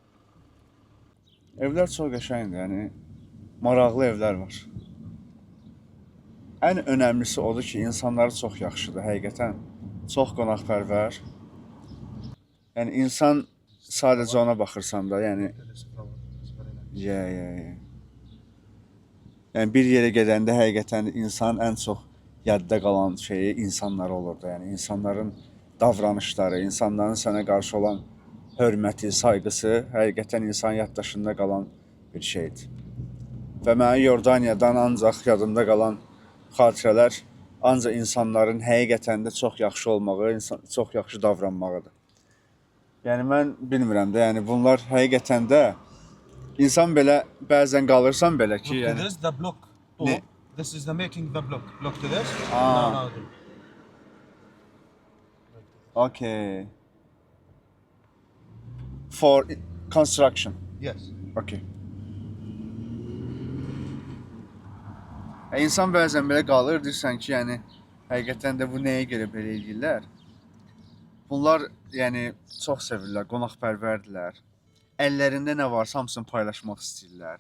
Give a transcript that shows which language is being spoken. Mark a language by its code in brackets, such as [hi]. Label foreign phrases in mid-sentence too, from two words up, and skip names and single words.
[az] Evlər çox qəşəngdir, yəni maraqlı evlər var. Ən önəmlisi odur ki, insanları çox yaxşıdır həqiqətən. Çox qonaqpərvər. Yəni insan sadəcə ona baxırsan da, yəni [en] This flower is very nice. yeah. [az] Yəni bir yerə gedəndə həqiqətən insanın ən çox yadda qalan şeyi insanlar olur da. Yəni insanların davranışları, insanların sənə qarşı olan hörməti, sayğısı həqiqətən insan yaddaşında qalan bir şeydir. Və mənə Yordaniyadan ancaq yadımda qalan xatirələr ancaq insanların həqiqətən də çox yaxşı olmağı, çox yaxşı davranmağıdır. Yəni mən bilmirəm də, yəni bunlar həqiqətən də insan belə bəzən qalırsan belə ki, [en] Look to [az] yəni [en] this, the block. Oh, [az] Ne? [en] this is the making the block. Look to this. Ah. No, no. okay. For construction. Yes. Okay. [az] İnsan bəzən belə qalır, deyirsən ki, yəni həqiqətən də bu nəyə görə belə edirlər? Bunlar yəni çox sevirlər, qonaqpərvərdirlər. Əllərində nə varsa hamısını paylaşmaq istəyirlər.